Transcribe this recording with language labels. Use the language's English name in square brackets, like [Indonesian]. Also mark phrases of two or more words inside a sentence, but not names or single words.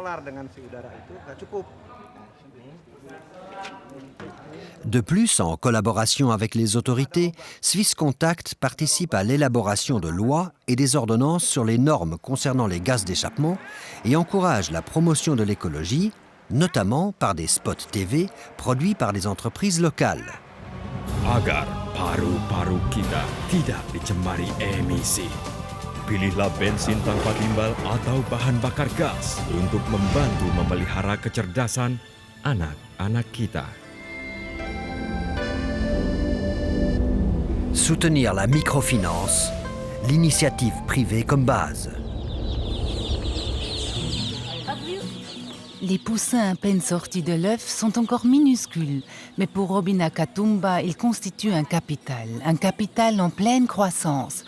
[French] De plus, en collaboration avec les autorités, Swisscontact participe à l'élaboration de lois et des ordonnances sur les normes concernant les gaz d'échappement et encourage la promotion de l'écologie, notamment par des spots TV produits par des entreprises locales. [Indonesian] Agar paru-paru kita tidak dicemari emisi, pilihlah bensin tanpa timbal atau bahan bakar gas untuk membantu memelihara kecerdasan anak-anak kita. [French] Soutenir la microfinance, l'initiative privée comme base. Les poussins à peine sortis de l'œuf sont encore minuscules, mais pour Robina Katumba, ils constituent un capital en pleine croissance.